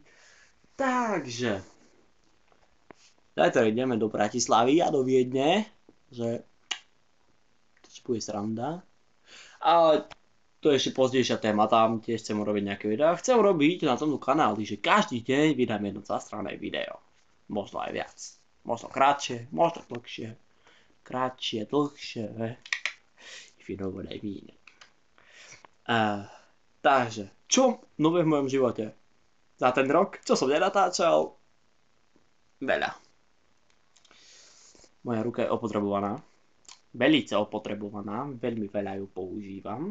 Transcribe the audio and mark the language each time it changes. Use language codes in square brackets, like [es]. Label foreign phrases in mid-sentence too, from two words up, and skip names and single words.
[sk] Takže zajtra ideme do Bratislavy a do Viedne, že to bude sranda. Ale to je ešte pozdejšia téma, tam tiež chcem urobiť nejaké videá. Chcem robiť na tomto kanáli, že každý deň vydám jedno zastrané video. Možno aj viac. Možno krátšie, možno dlhšie. Krátšie, dlhšie. [en] If you know what I mean. [sk] Takže, čo nové v mojom živote? Za ten rok, čo som nenatáčal? Veľa. Moja ruka je opotrebovaná. Velice opotrebovaná. Veľmi veľa ju používam.